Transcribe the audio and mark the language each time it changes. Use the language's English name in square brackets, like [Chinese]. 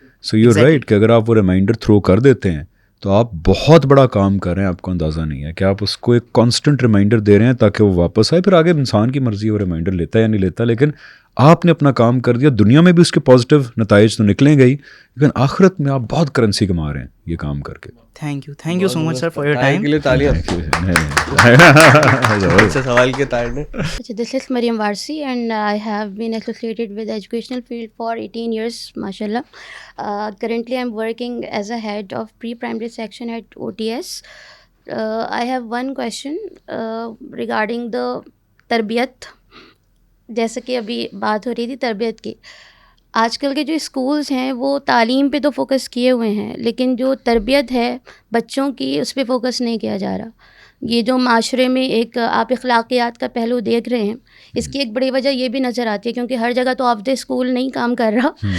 [English] so you right [Urdu] کہ اگر آپ وہ ریمائنڈر تھرو کر دیتے ہیں تو آپ بہت بڑا کام کر رہے ہیں. آپ کو اندازہ نہیں ہے کہ آپ اس کو ایک کانسٹنٹ ریمائنڈر دے رہے ہیں تاکہ وہ واپس آئے. پھر آگے انسان کی مرضی ہے وہ ریمائنڈر لیتا ہے یا نہیں لیتا, لیکن آپ نے اپنا کام کر دیا. دنیا میں بھی اس کے پازیٹیو نتائج تو نکلیں گے ہی, لیکن آخرت میں آپ بہت کرنسی کما رہے ہیں یہ کام کر کے. [English] Thank you so much sir for your time. [Urdu] کے لیے تالیاں. اچھا سوال کے تائر نے. [English] This is Mariam Warsi and I have been associated with the educational field for 18 years, mashallah. Currently I'm working as a head of pre-primary section at OTS. I have one question regarding the tarbiyat. [Urdu] جیسے کہ ابھی بات ہو رہی تھی تربیت کی, آج کل کے جو اسکولز ہیں وہ تعلیم پہ تو فوکس کیے ہوئے ہیں, لیکن جو تربیت ہے بچوں کی اس پہ فوکس نہیں کیا جا رہا. یہ جو معاشرے میں ایک آپ اخلاقیات کا پہلو دیکھ رہے ہیں, اس کی ایک بڑی وجہ یہ بھی نظر آتی ہے کیونکہ ہر جگہ تو آف دا اسکول نہیں کام کر رہا.